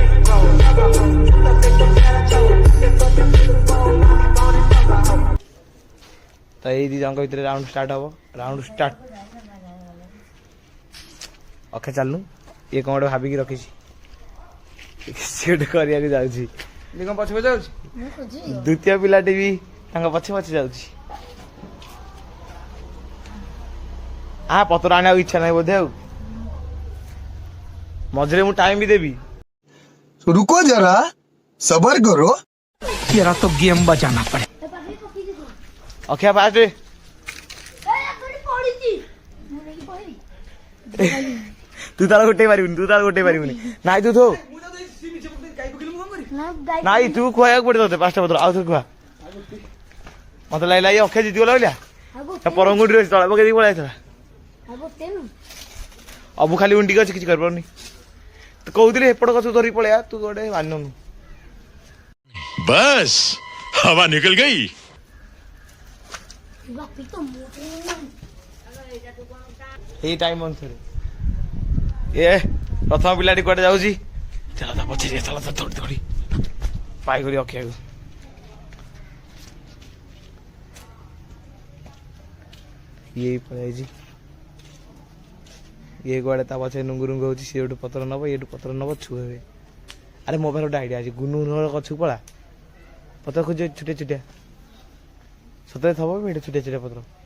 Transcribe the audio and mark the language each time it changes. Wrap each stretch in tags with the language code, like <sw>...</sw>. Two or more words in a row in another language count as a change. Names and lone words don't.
<or>ତ ଏଇ ଦି ଜଣଙ୍କ ଭିତରେ</or> <en>round start</en> <or>ହବ</or> <en>round start</en> <or>ଅକ୍ଷୟ ଚାଲୁନୁ ଇଏ କଣ ଗୋଟେ ଭାବିକି ରଖିଛି ସେ ଗୋଟେ କରିବାକୁ ଯାଉଛି କଣ ପଛ ପଛ ଯାଉଛି ଦ୍ୱିତୀୟ ପିଲାଟି ବି ତାଙ୍କ ପଛେ ପଛେ ଯାଉଛି ପତ୍ର ଆଣିବାକୁ ଇଚ୍ଛା ନାହିଁ ବୋଧେ ଆଉ ମଝିରେ ମୁଁ ଟାଇମ ବି ଦେବି</or> <hi>रुको जरा सबर करो तेरा तो गेम बचाना पड़े</hi> <or>ଅକ୍ଷୟ ଫାଷ୍ଟ ତୁ ତାର ଗୋଟେଇ ପାରିବୁନି ନାଇଁ ତୁ ଥୋ ନାଇଁ ତୁ ଖୁଆଇବାକୁ ପଡିବ ତତେ 5ଟା ପତ୍ର ଆଉ ଥରେ ଖୁଆ ମତେ ଲାଗିଲା ଇଏ ଅକ୍ଷୟ ଜିତିଗଲା ବୋଲିଆ ଆଗୁ ପରଙ୍ଗୁଟିରେ ଅଛି ତଳେ ପକେଇ ଦେଇକି ପଳେଇ ଯାଇଥିଲା ଆଗୁ ତେନୁ ଅବୁ ଖାଲି ଉଣ୍ଡିକି ଅଛି କିଛି କରିପାରୁନି ତୁ କହୁଥିଲି ଏପଟ ଗଛକୁ ଧରିକି ପଳେଇବା ତୁ ଗୋଟେ ମାନୁନୁ</or> <hi>बस हवा निकल गई</hi> <or>ବାପି ତ ମୁଁ ଏଇ ଟାଇମ୍ ଅନୁସାରେ ଏ ପ୍ରଥମ ପିଲାଟି କୁଆଡେ ଯାଉଛି ଚାଲ ତା ପଛରେ ଚାଲ ତା ଦୌଡ଼ି ଦୌଡ଼ି ପାଇଗଲି ଅକ୍ଷୟକୁ ଇଏ ପଳେଇ ଯାଇଛି ଇଏ କୁଆଡେ ତା ପଛରେ ନୁଙ୍ଗୁ ନୁଙ୍ଗୁ ହଉଛି ସିଏ ଗୋଟେ ପତ୍ର ନବ ଇଏଠୁ ପତ୍ର ନବ ଛୁଏବେ ଆରେ ମୋ ପାଖରେ ଗୋଟେ ଆଇଡିଆ ଅଛି ଗୁନୁ ଗଛକୁ ପଳା ପତ୍ର ଖୋଜି ଛୋଟିଆ ଛୋଟିଆ ସତରେ ଥବ ଏଠି ଛୋଟିଆ ଛୋଟିଆ ପତ୍ର</or>